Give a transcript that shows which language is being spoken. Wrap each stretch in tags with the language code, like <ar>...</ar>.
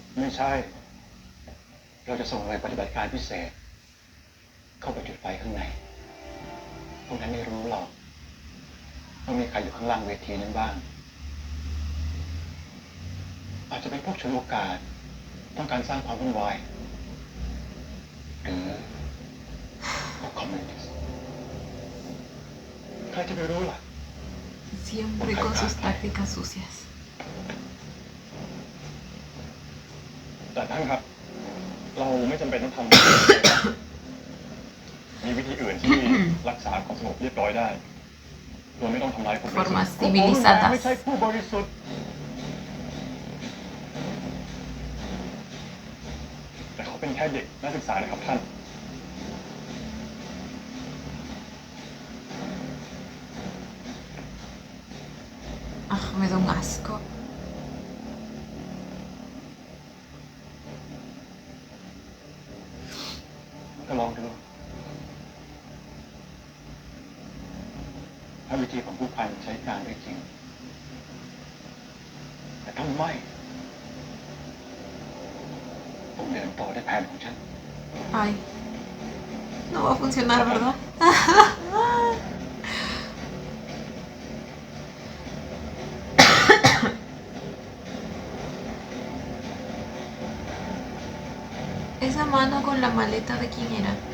<th>ไม่ใช่ เราจะส่งหน่วยปฏิบัติการพิเศษ เข้าไปจุดไฟข้างในพวกนั้นไม่รู้หรอกว่ามีใครอยู่ข้างล่างเวทีนั้นบ้าง อาจจะเป็นพวกฉวยโอกาส ต้องการสร้างความวุ่นวายหรือพวกคอมมิวนิสต์ใครจะไปรู้ล่ะ</th> <es>Siempre con sus tácticas sucias.</es> <th>แต่ท่านครับ เราไม่จำเป็นต้องทำ มีวิธีอื่นที่รักษาความสงบเรียบร้อยได้ โดยไม่ต้องทำร้ายคนบริสุท</th> <es>Formas</es> <th>ธิ์</th> <es>civilizadas.</es> <th>ไม่ใช่ผู้บริสุทธิ์ แต่เขาเป็นแค่เด็กนักศึกษานะครับท่าน</th> <es>Ah, me da un asco.</es> <th>ก็ลองดูถ้าวิธีของผู้พันใช้การได้จริง แต่ถ้าไม่ต้องเดินต่อด้วยแผนของฉัน</th> <es>Ay. No va a funcionar, ¿verdad? Esa mano con la maleta de quién era.</es>